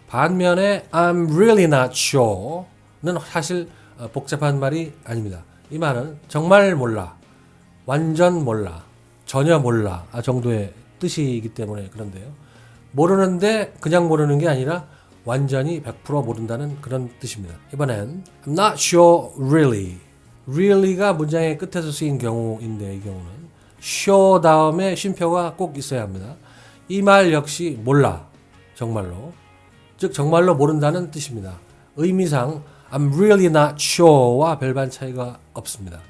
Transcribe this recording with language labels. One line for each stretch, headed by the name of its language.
Korean: 반면에
English: I'm really not sure
Korean: 는 사실 복잡한 말이 아닙니다. 이 말은 정말 몰라, 완전 몰라, 전혀 몰라 정도의 뜻이기 때문에 그런데요. 모르는데 그냥 모르는 게 아니라 완전히 100% 모른다는 그런 뜻입니다. 이번엔
English: I'm not sure really.
Korean: really가 문장의 끝에서 쓰인 경우인데 이 경우는 sure 다음에 쉼표가 꼭 있어야 합니다. 이 말 역시 몰라, 정말로. 즉 정말로 모른다는 뜻입니다. 의미상
English: I'm really not sure
Korean: 와 별반 차이가 없습니다.